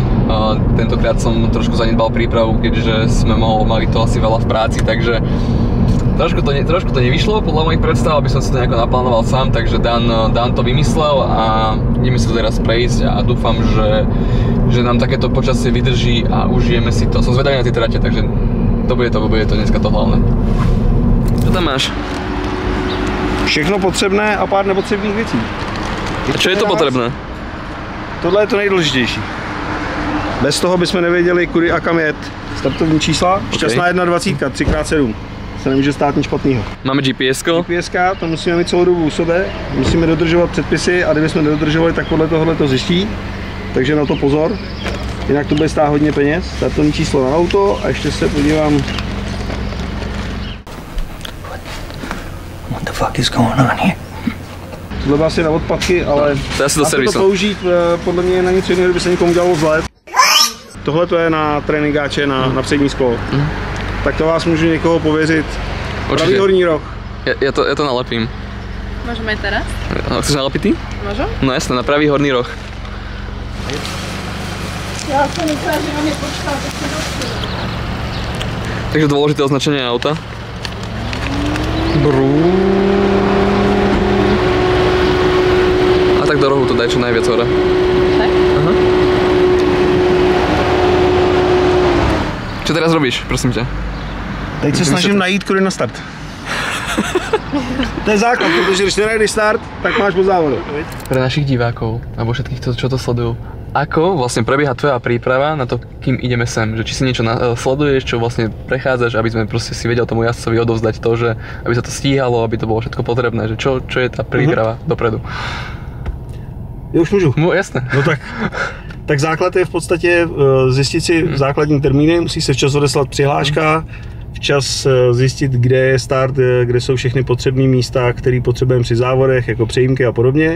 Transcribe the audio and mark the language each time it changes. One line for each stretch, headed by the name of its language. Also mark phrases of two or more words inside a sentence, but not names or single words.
Slovak: Tentokrát som trošku zanedbal prípravu, keďže sme mali to asi veľa v práci, takže trošku to nevyšlo podľa mojich predstav, aby som si to nejako naplánoval sám, takže Dan to vymyslel a ideme si to teraz prejsť a dúfam, že nám takéto počasie vydrží a užijeme si to. Som zvedavý na tie trate, takže to bude to dneska to hlavné. Čo tam máš?
Czech: Všechno potřebné a pár nepotřebných věcí.
Slovak: A čo je to potrebné?
Czech: Tohle je to nejdůležitější. Bez toho bychom nevěděli, kudy a kam jet. Startovní čísla, šťastná 21, 3x7. Se nemůže stát nic špatného.
Slovak: Máme GPS-ko?
Czech: GPS-ka, to musíme mít celou dobu u sebe, musíme dodržovat předpisy a kdybychom nedodržovali, tak podle tohohle to zjistí. Takže na to pozor, jinak to bude stát hodně peněz. Startovní číslo na auto a ještě se podívám.
English: What the fuck is going on here?
Czech: Tohle asi na odpadky, ale to použít podle mě na nic jiného, kdyby se někomu dělalo zle. Tohle to je na tréninkáče na přední sklo. Tak to vás můžu někoho pověřit. Pravý horní roh.
Slovak: Ja to nalepím. Môžeme aj teraz? Chceš nalepiť ty? Môžem? No jasné, na pravý horný roh. Ja som myslela, že on je počkal, tak sa dostal. Takže dôležité označenie auta. A tak do rohu to daj čo najviac hore. Tak? Aha. Čo teraz robíš, prosím ťa?
Czech: Teď se snažím najít, kudy na start. To je základ, protože když nenajdeš start, tak máš pod závodu.
Slovak: Pre našich divákov, alebo všetkých, čo to sledujú, ako vlastne prebieha tvoja príprava na to, kým ideme sem? Že či si niečo sleduješ, čo vlastne prechádzaš, aby sme proste si vedel tomu jazdcovi odovzdať to, že aby sa to stíhalo, aby to bolo všetko potrebné, že čo je tá príprava dopredu?
Czech: Já už můžu.
Slovak: No jasné.
Czech: No tak základ je v podstatě zjistit si základní termíny, musí se včas odeslat přihláška, včas zjistit, kde je start, kde jsou všechny potřebné místa, které potřebujeme při závodech, jako přejímky a podobně.